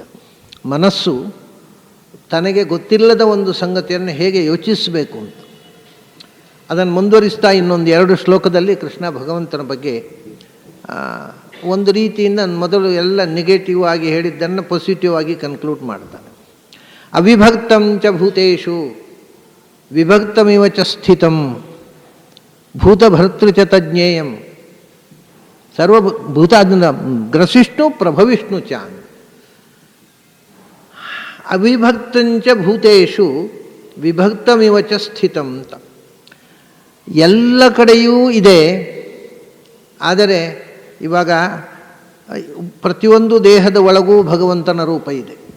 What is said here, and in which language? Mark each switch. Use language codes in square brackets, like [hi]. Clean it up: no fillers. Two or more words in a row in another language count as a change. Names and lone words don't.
[kn] ಮನಸ್ಸು ತನಗೆ ಗೊತ್ತಿಲ್ಲದ ಒಂದು ಸಂಗತಿಯನ್ನು ಹೇಗೆ ಯೋಚಿಸಬೇಕು ಅಂತ ಅದನ್ನು ಮುಂದುವರಿಸ್ತಾ ಇನ್ನೊಂದು 2 ಶ್ಲೋಕದಲ್ಲಿ ಕೃಷ್ಣ ಭಗವಂತನ ಬಗ್ಗೆ ಒಂದು ರೀತಿಯಿಂದ ಮೊದಲು ಎಲ್ಲ ನೆಗೆಟಿವ್ ಆಗಿ ಹೇಳಿದ್ದನ್ನು ಪಾಸಿಟಿವ್ ಆಗಿ ಕನ್ಕ್ಲೂಡ್ ಮಾಡ್ತಾನೆ. [sa] ಅವಿಭಕ್ತಂ ಚ ಭೂತೇಷು ವಿಭಕ್ತಮಿವ ಚ ಸ್ಥಿತಂ ಭೂತಭರ್ತೃ ಚ ತಜ್ಞೇಯಂ ಸರ್ವಭೂತ ಅದನ್ನ ಗ್ರಸಿಷ್ಣು ಪ್ರಭವಿಷ್ಣು ಚ. ಅವಿಭಕ್ತಂಚ ಭೂತೇಷು ವಿಭಕ್ತಮಿವ ಚ ಸ್ಥಿತಂ [kn] ಅಂತ ಎಲ್ಲ ಕಡೆಯೂ ಇದೆ. ಆದರೆ ಇವಾಗ ಪ್ರತಿಯೊಂದು ದೇಹದ ಒಳಗೂ ಭಗವಂತನ ರೂಪ ಇದೆ.